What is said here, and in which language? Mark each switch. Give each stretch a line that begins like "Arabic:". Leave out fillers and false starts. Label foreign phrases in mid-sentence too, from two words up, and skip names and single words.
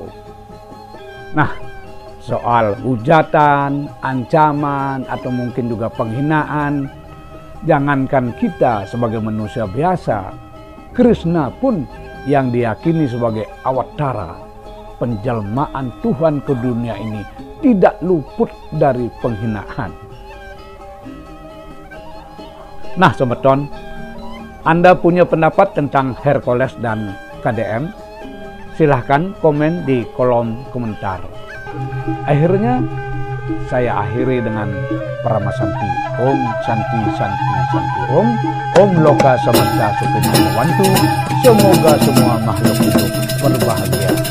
Indonesian: Nah, soal hujatan, ancaman, atau mungkin juga penghinaan, jangankan kita sebagai manusia biasa, Krishna pun yang diyakini sebagai awatara, penjelmaan Tuhan ke dunia ini, tidak luput dari penghinaan. Nah, Sobat Ton, Anda punya pendapat tentang Hercules dan KDM? Silahkan komen di kolom komentar. Akhirnya, saya akhiri dengan Paramasanti.
Sanskrit: Om Santi Santi Santi Om. Om Loka Samanta Sukhino Bhavantu.
Indonesian: Semoga semua makhluk hidup berbahagia